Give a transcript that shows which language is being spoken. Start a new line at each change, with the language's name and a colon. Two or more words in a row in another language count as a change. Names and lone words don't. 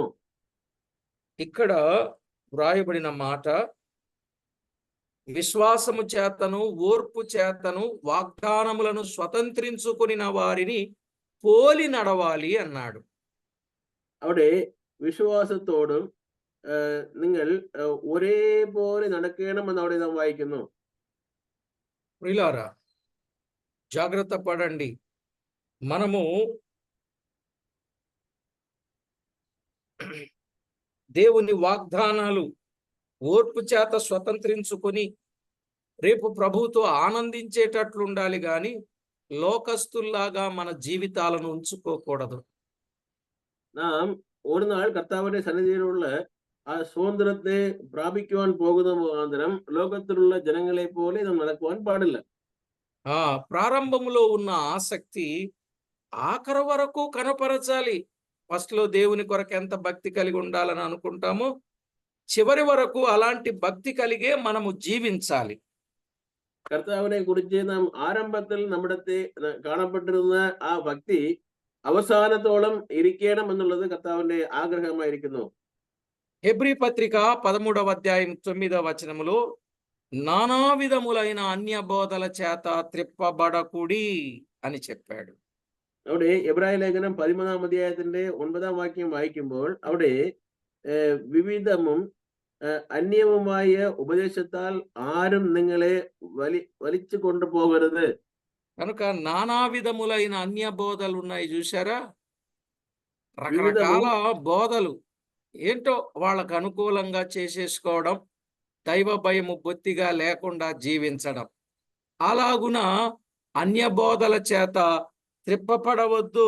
Telugu: ఇక్కడ వ్రాయబడిన మాట విశ్వాసము చేతను ఓర్పు చేతను వాగ్దానములను స్వతంత్రించుకునిన వారిని పోలి నడవాలి అన్నాడు.
Malayalam: അവിടെ വിശ്വാസത്തോടും നിങ്ങൾ ഒരേപോലെ നടക്കണമെന്ന് അവിടെ നാം വായിക്കുന്നു.
Telugu: ప్రియులారా, జాగ్రత్త పడండి. మనము దేవుని వాగ్దానాలు ఓర్పు చేత స్వతంత్రించుకొని రేపు ప్రభువుతో ఆనందించేటట్లు ఉండాలి గాని ലോകസ്തുല്ലാగా మన జీవితాలను ఉంచుకోకూడదు.
Malayalam: നാം ഒരു നാൾ കർത്താവിന്റെ സന്നിധിയിലുള്ള ആ സ്വാതന്ത്ര്യത്തെ പ്രാപിക്കുവാൻ പോകുന്ന മുഖാന്തരം ലോകത്തിലുള്ള ജനങ്ങളെ പോലെ നാം നടക്കുവാൻ പാടില്ല.
Telugu: ప్రారంభములో ఉన్న ఆసక్తి ఆఖరి వరకు కనపరచాలి. ఫస్ట్ లో దేవుని కొరకు ఎంత భక్తి కలిగి ఉండాలని అనుకుంటామో చివరి వరకు అలాంటి భక్తి కలిగే మనము జీవించాలి.
Malayalam: കർത്താവിനെ കുറിച്ച് നാം ആരംഭത്തിൽ നമ്മുടെ കാണപ്പെട്ടിരുന്ന ആ ഭക്തി അവസാനത്തോളം ഇരിക്കണം എന്നുള്ളത് കർത്താവിന്റെ ആഗ്രഹമായിരിക്കുന്നു.
Telugu: హెబ్రీ పత్రిక 13వ అధ్యాయం 9వ వచనములో నానా విధములైన అన్య బోధల చేత త్రిప్పబడకుడి అని చెప్పాడు.
Malayalam: അവിടെ എബ്രായ ലേഖനം 13ാം അധ്യായത്തിന്റെ 9ാം വാക്യം വായിക്കുമ്പോൾ അവിടെ വിവിധമും അന്യവുമായ ഉപദേശത്താൽ ആരും നിങ്ങളെ വലിച്ചു കൊണ്ടുപോകരുത്.
Telugu: కనుక నానా విధములైన అన్య బోధలు ఉన్నాయి చూసారా, వివిధము రకరకాల బోధలు ఏంటో వాళ్ళకు అనుకూలంగా చేసేసుకోవడం, దైవ భయము బొత్తిగా లేకుండా జీవించడం. అలాగున అన్య బోధల చేత త్రిప్పపడవద్దు.